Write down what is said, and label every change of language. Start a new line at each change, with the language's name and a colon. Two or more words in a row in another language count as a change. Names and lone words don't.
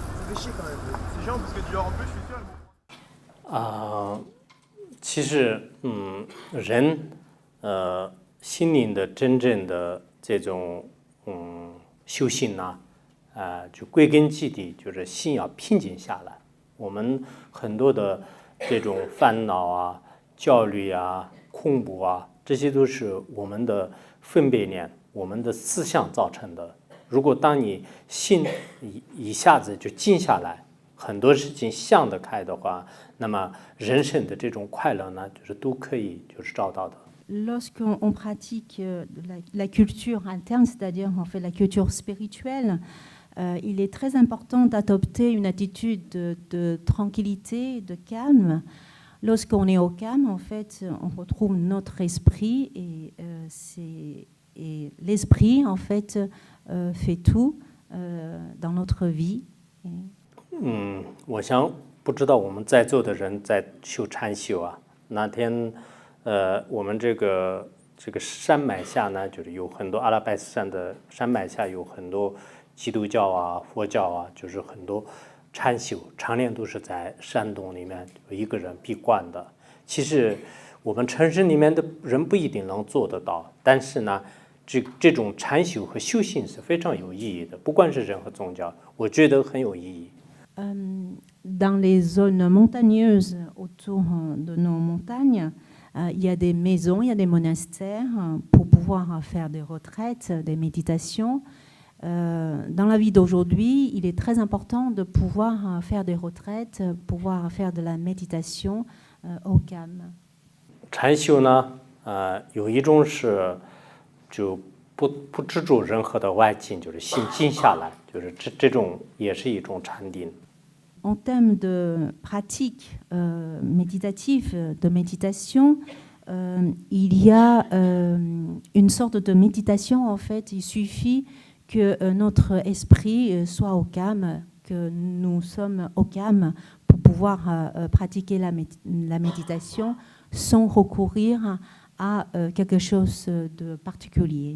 French: réfléchir quand même, ces gens, parce que tu leur en plus, je suis sûr, elles vont...
Chinese: 其实，人，心灵的真正的这种，修行呢，就归根结底就是心要平静下来。我们很多的这种烦恼啊、焦虑啊、恐怖啊，这些都是我们的分别念、我们的思想造成的。如果当你心一下子就静下来，很多事情想得开的话，那么人生的这种快乐呢，就是都可以就是找到的。
French: Lorsqu'on pratique la culture interne, c'est-à-dire on fait la culture spirituelle, il est très important d'adopter une attitude de tranquillité, de calme. Lorsqu'on est au calme, en fait, on retrouve notre esprit et l'esprit, en fait, fait tout dans notre vie.
Chinese: 我想不知道我们在座的人在修禅修啊，那天，我们这个山脉下呢，就是有很多阿拉拜斯山的山脉下有很多基督教啊、佛教啊，就是很多禅修，常年都是在山洞里面一个人闭关的。其实我们城市里面的人不一定能做得到，但是呢，这种禅修和修行是非常有意义的，不管是任何宗教，我觉得很有意义。
French: Dans les zones montagneuses autour de nos montagnes, il y a des maisons, il y a des monastères pour pouvoir faire des retraites, des méditations. Dans la vie d'aujourd'hui, il est très important de pouvoir faire des retraites, pouvoir faire de la méditation au calme.
Chinese: 禅修呢，有一种是就不执着任何的外境，就是心静下来，就是这种也是一种禅定。
French: En termes de pratique méditative, de méditation, il y a une sorte de méditation, en fait. Il suffit que notre esprit soit au calme, que nous sommes au calme pour pouvoir pratiquer la méditation sans recourir à quelque chose de particulier.